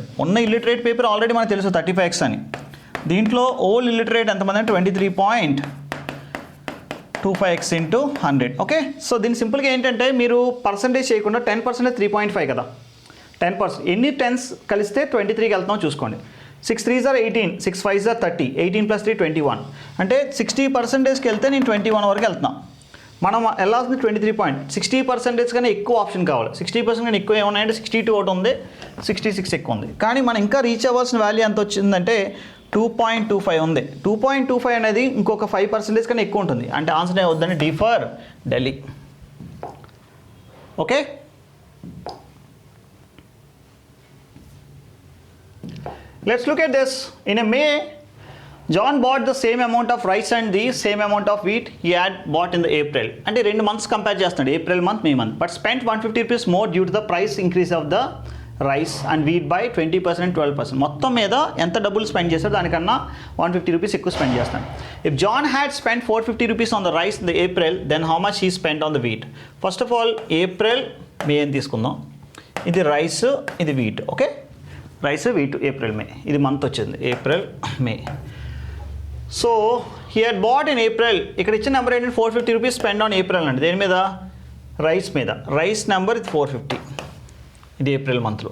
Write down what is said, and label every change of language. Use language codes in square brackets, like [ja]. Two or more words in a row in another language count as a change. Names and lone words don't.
[te] ఉన్న [en] illiterate people [te] ఆల్రెడీ మనకు తెలుసు 35x అని. దీంట్లో [en] old illiterate [te] ఎంతమంది అంటే 23.25x ఇంటూ 100. [en] okay, so [te] దీని సింపుల్గా ఏంటంటే మీరు పర్సంటేజ్ చేయకుండా 10% 3.5 కదా, 10%. ఎన్ని 10s కలిస్తే 23కి వెళ్తామో చూసుకోండి. [en] 6 3s are 18, 6 5s are 30, [te] 18 + 3 21. అంటే 60%కి వెళ్తే నేను 21 వరకు వెళ్తున్నా. మనం వెళ్ళాల్సింది 23.60% కన్నా ఎక్కువ ఆప్షన్ కావాలి. 60% కన్నా ఎక్కువ ఏమున్నాయంటే 62 ఒకటి ఉంది, 66 ఎక్కువ ఉంది. కానీ మనం ఇంకా రీచ్ అవ్వాల్సిన వాల్యూ ఎంత వచ్చిందంటే 2.25 ఉంది. 2.25 అనేది ఇంకొక 5% కన్నా ఎక్కువ ఉంటుంది. అంటే ఆన్సర్ ఏమవుతుందంటే [en] D for Delhi. [te] ఓకే, [en] let's look at this. In a May, John bought the same amount of rice and the same amount of wheat he had bought in the April. [te] అంటే 2 months కంపేర్ చేస్తున్నాడు, [en] April month May month. but spent 150 rupees more due to the price increase of the rice and wheat by 20% and 12%. [te] మొత్తం మీద ఎంత డబ్బులు స్పెండ్ చేస్తాడు దానికన్నా 150 రూపీస్ ఎక్కువ స్పెండ్ చేస్తాడు. [en] if John had spend 450 rupees on the rice in the April, then how much he spend on the wheat. first of all [te] ఏప్రిల్ మే అని తీసుకుందాం. ఇది రైస్, ఇది వీట్. [en] okay, rice wheat [te] ఏప్రిల్ మే, ఇది మంత్ వచ్చింది ఏప్రిల్ మే. [en] so he had bought in April. [te] ఇక్కడ ఇచ్చిన నెంబర్ ఏంటంటే 450 రూపీస్ [en] spend on April [te] అండి. దేని మీద? రైస్ మీద. [en] rice number [te] ఇది 450, ఇది ఏప్రిల్ మంత్లో.